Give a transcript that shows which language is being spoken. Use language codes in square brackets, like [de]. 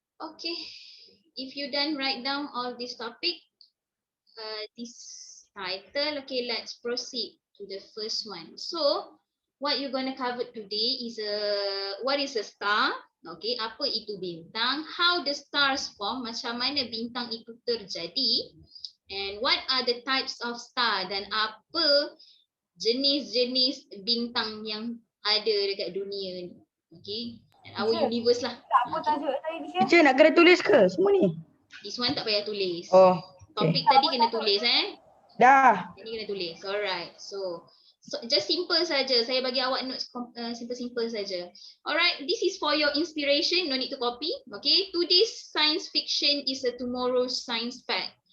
[en] Okay. If you done write down all this topic, this title, okay, let's proceed to the first one. So, what you're going to cover today is what is a star? Okay, [ms] apa itu bintang? [en] How the stars form? [ms] Macam mana bintang itu terjadi? [en] And what are the types of star? [ms] Dan apa jenis-jenis bintang yang ada dekat dunia ni? [en] Okay, and our universe lah. [ms] Teacher nak kena tulis ke semua ni? This one tak payah tulis. Oh, Topik tadi kena tulis dah. Jadi kena tulis. Alright. So just simple saja. Saya bagi awak notes simple saja. [en] Alright, this is for your inspiration. No need to copy. Okay. Today's science fiction is a tomorrow's science fact.